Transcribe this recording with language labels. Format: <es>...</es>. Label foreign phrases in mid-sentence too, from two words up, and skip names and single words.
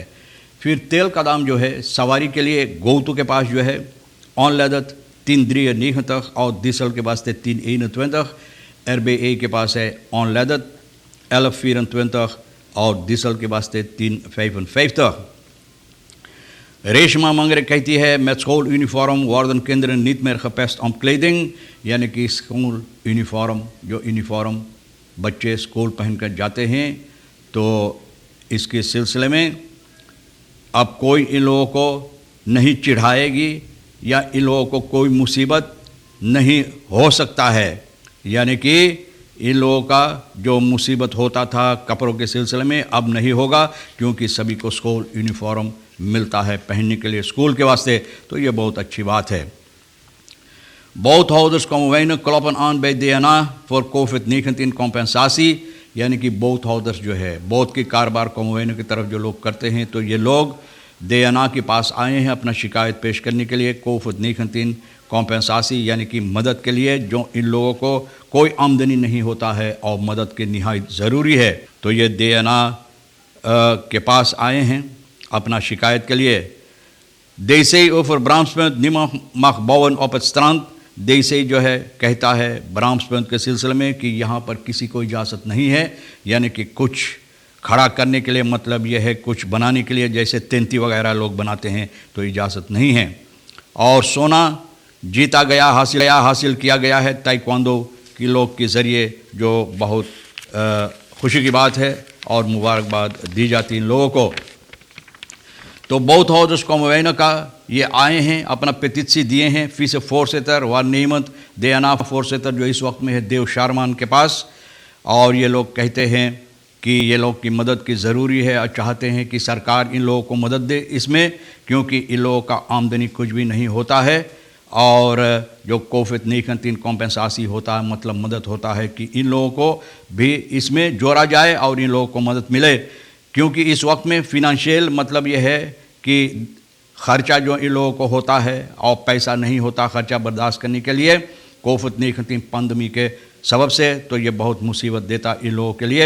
<hns>फिर तेल का दाम जो है सवारी के लिए गोतू के पास जो है ऑनलेदत 3,93 और डीजल के वास्ते 3,21, RBA के पास है ऑनलेदत 11,24 और डीजल के वास्ते 3,55। रेशमा मंगरे कहती है</hns> <nl>met school uniform worden kinderen niet meer gepest om kleding,</nl> <hns>यानी कि स्कूल यूनिफॉर्म, जो यूनिफॉर्म बच्चे स्कूल पहनकर जाते हैं, तो इसके सिलसिले में अब कोई इन लोगों को नहीं चिढ़ाएगी या इन लोगों को कोई मुसीबत नहीं हो सकता है। यानी कि इन लोगों का जो मुसीबत होता था कपड़ों के सिलसिले में अब नहीं होगा, क्योंकि सभी को स्कूल यूनिफॉर्म मिलता है पहनने के लिए स्कूल के वास्ते। तो ये बहुत अच्छी बात है।</hns> <nl>Boothouders komen weinig kloppen aan bij DNA voor COVID-19 compensatie,</nl> <hns>यानी कि boothouders जो है बोट के कारोबार कॉमवेन की तरफ जो लोग करते हैं, तो ये लोग DNA के पास आए हैं अपना शिकायत पेश करने के लिए COVID-19 कॉम्पेंसासी, यानी कि मदद के लिए। जो इन लोगों को कोई आमदनी नहीं होता है और मदद के निहायत ज़रूरी है, तो ये DNA के पास आए हैं अपना शिकायत के लिए।</hns> <nl>Deze over Bramspunt niemand mag bouwen op het strand।</nl> <hns>देसे जो है कहता है ब्राह्मणspunt के सिलसिले में कि यहाँ पर किसी को इजाज़त नहीं है, यानी कि कुछ खड़ा करने के लिए, मतलब यह है कुछ बनाने के लिए, जैसे तेंती वगैरह लोग बनाते हैं, तो इजाज़त नहीं है। और सोना जीता गया, हासिल किया गया है ताइक्वांडो की लोग के ज़रिए, जो बहुत खुशी की बात है और मुबारकबाद दी जाती इन लोगों को। तो</hns> <nl>boothouders komen</nl> <hns>का ये आए हैं, अपना पेटिशन दिए हैं</hns> <nl>vice voorzitter waarnemend DNA voorzitter</nl> <hns>जो इस वक्त में है देव शारमान के पास। और ये लोग कहते हैं कि ये लोग की मदद की ज़रूरी है और चाहते हैं कि सरकार इन लोगों को मदद दे इसमें, क्योंकि इन लोगों का आमदनी कुछ भी नहीं होता है। और जो COVID-19 कॉम्पेंसासी होता है, मतलब मदद होता है कि इन लोगों को भी इसमें जोड़ा जाए और इन लोगों को मदद मिले, क्योंकि इस वक्त में फिनंशियल मतलब यह है कि ख़र्चा जो इन लोगों को होता है और पैसा नहीं होता ख़र्चा बर्दाश्त करने के लिए COVID-19 पैंडेमिक के सबब से, तो ये बहुत मुसीबत देता इन लोगों के लिए।</hns>